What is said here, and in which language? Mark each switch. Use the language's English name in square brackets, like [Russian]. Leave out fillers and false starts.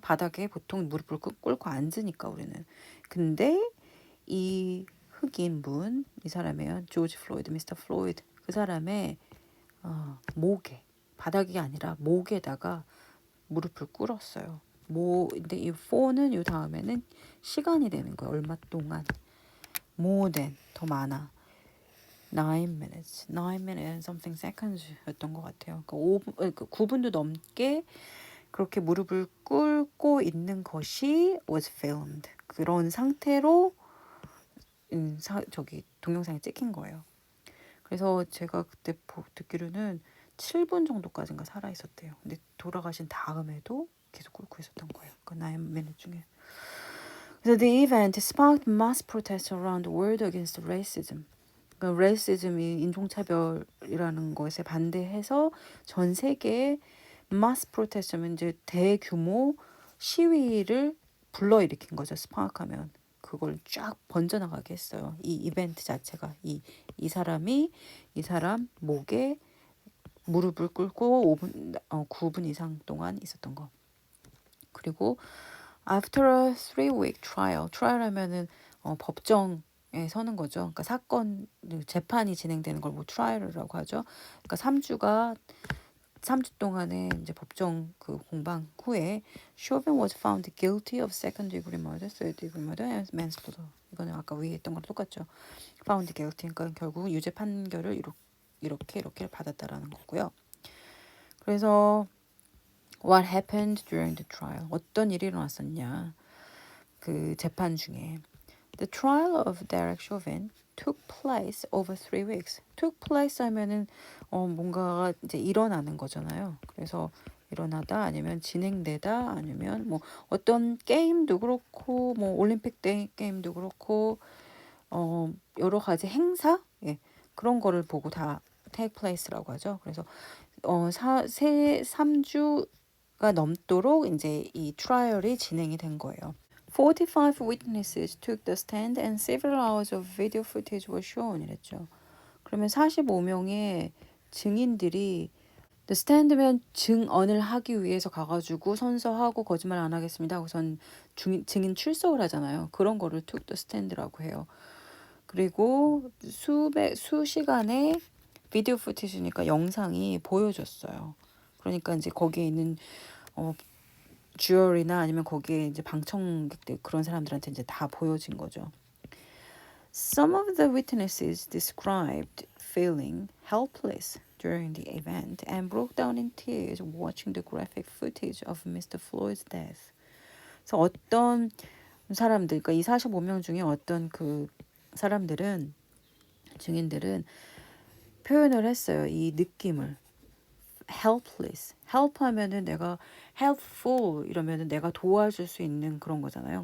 [Korean] 바닥에 보통 무릎을 꿇고 앉으니까 우리는. 근데 이 흑인 분, 이 사람이에요. 조지 플로이드, 미스터 플로이드. 그 사람의 목에 바닥이 아니라 목에다가 무릎을 꿇었어요. 근데 이 for는 요 다음에는 시간이 되는 거예요. 얼마 동안. [English] more than [Korean] 더 많아. [English] 9 minutes and something seconds였던 [Korean] 것 같아요. 그러니까 9분도 넘게 그렇게 무릎을 꿇고 있는 것이 [English] was filmed. [Korean] 그런 상태로 저기 동영상에 찍힌 거예요. 그래서 제가 그때 듣기로는 7분 정도까지인가 살아 있었대요. 근데 돌아가신 다음에도 계속 꿇고 있었던 거예요. 그 [English] 9 minutes [Korean] 중에. 그래서 [English] the event sparked mass protests around the world against racism. [Korean] 그러니까 레이시즘이 인종차별이라는 것에 반대해서 전 세계에 마스 프로테스트면 이제 대규모 시위를 불러일으킨 거죠. 스파크하면 그걸 쫙 번져나가게 했어요. 이 이벤트 자체가 이 사람 목에 무릎을 꿇고 9분 이상 동안 있었던 거. 그리고 [English] after a 3-week trial [Korean] 하면은 법정에 서는 거죠. 그러니까 사건 재판이 진행되는 걸 뭐 트라이얼이라고 하죠. 그러니까 3주 동안의 이제 법정 그 공방 후에 [English] Chauvin was found guilty of second degree murder, third degree murder, and manslaughter. [Korean] 이거는 아까 위에 했던 거랑 똑같죠. [English] found guilty. [Korean] 그러니까 결국 유죄 판결을 이렇게 받았다라는 거고요. 그래서 [English] what happened during the trial? [Korean] 어떤 일이 일어났었냐? 그 재판 중에 [English] The trial of Derek Chauvin took place over 3 weeks. took place [Korean] 하면은 뭔가가 이제 일어나는 거잖아요. 그래서 일어나다 아니면 진행되다 아니면 뭐 어떤 게임도 그렇고 뭐 올림픽 게임도 그렇고 여러 가지 행사 예, 그런 거를 보고 다 [English] take place [Korean] 라고 하죠. 그래서 3주가 넘도록 이제 이 트라이얼이 진행이 된 거예요. [English] 45 witnesses took the stand and several hours of video footage was shown [Korean] 이랬죠. 그러면 45명의 증인들이 the stand면 증언을 하기 위해서 가가지고 선서하고 거짓말 안 하겠습니다. 우선 증인 출석을 하잖아요. 그런 거를 [English] took the stand [Korean] 라고 해요. 그리고 수시간의 비디오 푸티지니까 영상이 보여줬어요. 그러니까 이제 거기에 있는 주얼이나 아니면 거기에 이제 방청객들 그런 사람들한테 이제 다 보여진 거죠. [English] Some of the witnesses described feeling helpless during the event and broke down in tears watching the graphic footage of Mr. Floyd's death. [Korean] 그래서 어떤 사람들, 그러니까 이 45명 중에 어떤 그 사람들은 증인들은 표현을 했어요. 이 느낌을. helpless. help 하면은 내가 helpful 이러면은 내가 도와줄 수 있는 그런 거잖아요.